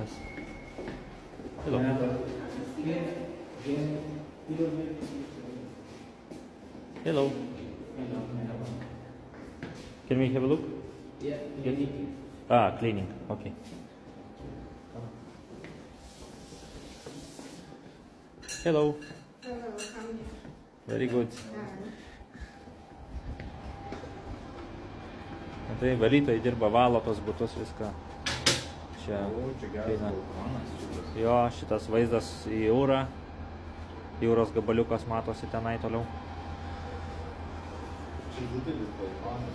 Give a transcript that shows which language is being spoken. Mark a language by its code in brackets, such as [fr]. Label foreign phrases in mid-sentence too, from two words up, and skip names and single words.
[en] Hello. Hello. Can we have a look? Yeah, Yes. Ah, cleaning. Okay. Hello. Hello, come Very good. here. [lt] Tai valytojai dirba, valo tos butus viską. Čia. O, čia geras Eina. balkonas šitas. Jo, šitas vaizdas į jūrą. Jūros gabaliukas matosi tenai toliau. Čia didelis balkonas.